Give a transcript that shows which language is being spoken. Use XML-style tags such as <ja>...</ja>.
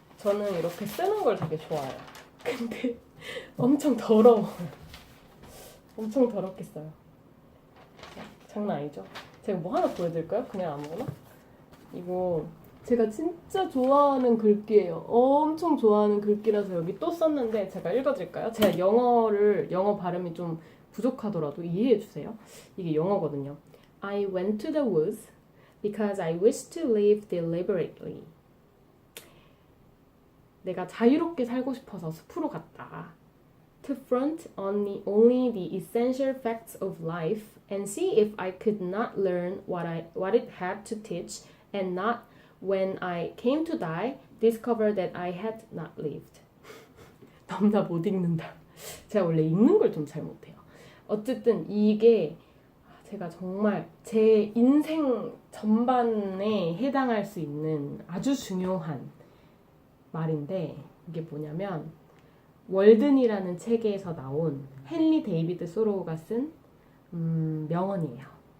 <ko>저는 이렇게 쓰는 걸 되게 좋아해요. 근데 엄청 더러워요. 엄청 더럽게 써요. 장난 아니죠? 제가 뭐 하나 보여드릴까요? 그냥 아무거나? 이거 제가 진짜 좋아하는 글귀예요. 엄청 좋아하는 글귀라서 여기 또 썼는데 제가 읽어드릴까요? 제가 영어 발음이 좀 부족하더라도 이해해주세요. 이게 영어거든요.</ko> <en>I went to the woods because I wish to live deliberately.</en> <ko>내가 자유롭게 살고 싶어서 숲으로 갔다.</ko> <en>To front only the essential facts of life and see if I could not learn what it had to teach and not when I came to die discover that I had not lived.</en> <ko>너무나 못 읽는다. 제가 원래 읽는 걸 좀 잘 못해요. 어쨌든 이게 제가 정말 제 인생 전반에 해당할 수 있는 아주 중요한 말인데 이게 뭐냐면 월든이라는 책에서 나온 헨리 데이비드 소로우가 쓴 명언이에요.</ko>